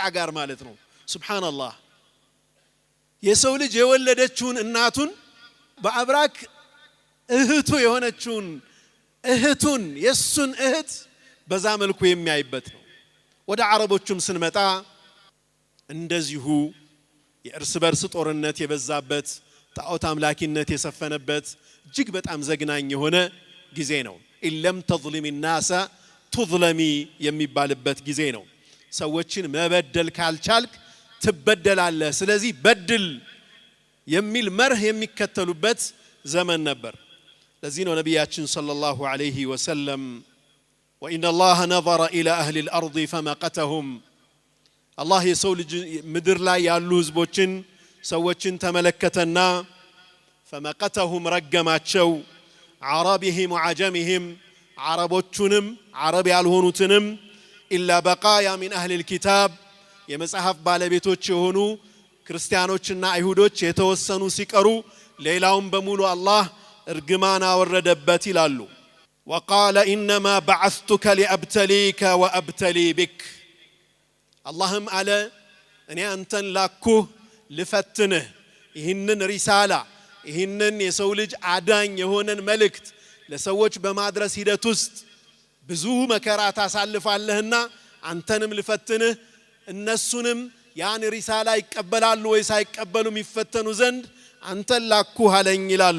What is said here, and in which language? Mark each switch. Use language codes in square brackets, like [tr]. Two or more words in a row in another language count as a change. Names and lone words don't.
[am] ጋር ማለት ነው። ሱብሃንአላህ። የሰው ልጅ የወለደችውን እናቱን በአብራክ እህቱ የሆነችውን እህቱን የሱን እህት በዛ መልኩ የሚያይበት ነው። ወደ አረቦቹም ስንመጣ እንደዚሁ የእርስ በርስ ጦርነት የበዛበት ጣዖት አምላኪነት የሰፈነበት እጅግ በጣም ዘግናኝ የሆነ ጊዜ ነው። ኢለም [ar] ተظلم الناس تظلمي [am] የሚባልበት ጊዜ ነው። ሰዎችን መበደል ካልቻልክ ትበደላለህ፣ ስለዚህ በድል የሚል መርህ የሚከተሉበት ዘመን ነበር። ለዚህ ነው ነብያችን ሰለላሁ ዐለይሂ ወሰለም [ar] وإن الله نظر إلى أهل الأرض فمقتهم الله [am] የሰው ልጅ ምድር ላይ ያሉ ህዝቦችን ሰዎችን ተመለከተና فمقتهم ረገማቸው [ar] عربهم وعجمهم [am] عربوቹንም عرب ያልሆኑትንም [ar] إلا بقايا من أهل الكتاب [am] የመጽሐፍ ባለቤቶች የሆኑ ክርስቲያኖችና አይሁዶች የተወሰኑ ሲቀሩ ሌላውን በሙሉ አላህ እርግማን አወረደበት ይላሉ። [ar] وقال إنما بعثتك لأبتليك وأبتلي بك اللهم [am] على እኔ አንተን ላኩህ ልፈትንህ ይህንን ሪሳላ ይህንን የሰው ልጅ አዳኝ የሆነን መልእክት ለሰዎች በማድረስ ሂደት ውስጥ ብዙ መከራ ታሳልፋለህና አንተንም ልፈትንህ እነሱንም ያን ሪሳላ ይቀበላሉ ወይስ አይቀበሉም ይፈተኑ ዘንድ አንተን ላኩህ አለኝ ይላሉ።